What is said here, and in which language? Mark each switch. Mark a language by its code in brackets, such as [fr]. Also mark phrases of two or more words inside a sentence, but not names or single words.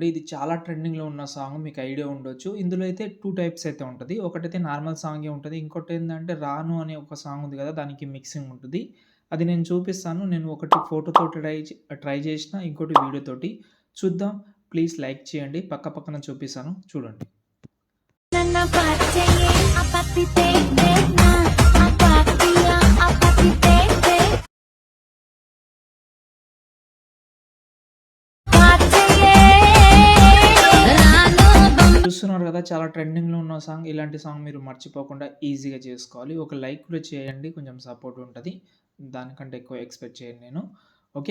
[te] ఇది చాలా ట్రెండింగ్‌లో ఉన్న సాంగ్ మీకు ఐడియా ఉండొచ్చు. ఇందులో అయితే 2 టైప్స్ అయితే ఉంటది. ఒకటైతే నార్మల్ సాంగే ఉంటది. ఇంకోటేందంటే 'రాను' అనే ఒక సాంగ్ ఉంది గదా! దానికి మిక్సింగ్ ఉంటది. అది నేను చూపిస్తాను. నేను ఒకటి ఫోటోతోటి ట్రై చేసిన. ఇంకోటి వీడియోతోటి. చూద్దాం. ప్లీజ్ లైక్ చేయండి. పక్క పక్కన చూపిస్తాను చూడండి. ನನ್ನ ಪಾಚೆಯೇ ಅಪತಿತೆ ದೇವ್ನ ಅಪಾತಿಯ ಅಪತಿತೆ పాచయే రాను చూస్తున్నారు గదా! చాలా ట్రెండింగ్‌లో ఉన్న సాంగ్. ఇలాంటి సాంగ్ మీరు మర్చిపోకుండా ఈజీగా చేసుకోవాలి. ఒక లైక్ కూడా చేయండి. కొంచెం సపోర్ట్ ఉంటది. దానికంటే ఎక్కువ ఎక్స్‌పెక్ట్ చేయను నేను. ఓకే.